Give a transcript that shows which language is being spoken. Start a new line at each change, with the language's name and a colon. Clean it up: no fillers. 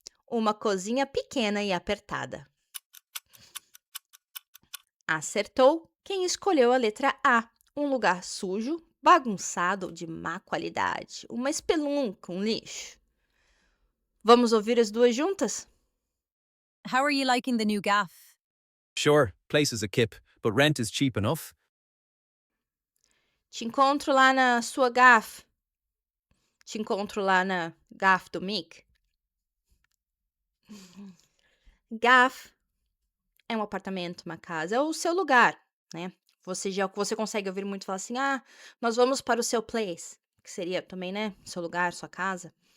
Portuguese: Uma cozinha pequena e apertada. Acertou quem escolheu a letra A. Um lugar sujo, bagunçado ou de má qualidade. Uma espelunca, um lixo. Vamos ouvir as duas juntas?
English: How are you liking the new gaff? Sure, place is a kip, but rent is cheap enough.
Portuguese: Te encontro lá na sua gaff. Te encontro lá na gaff do Mick. Gaff é um apartamento, uma casa, é o seu lugar, né? Você consegue ouvir muito falar assim: "Ah, nós vamos para o seu place", que seria também, né, seu lugar, sua casa.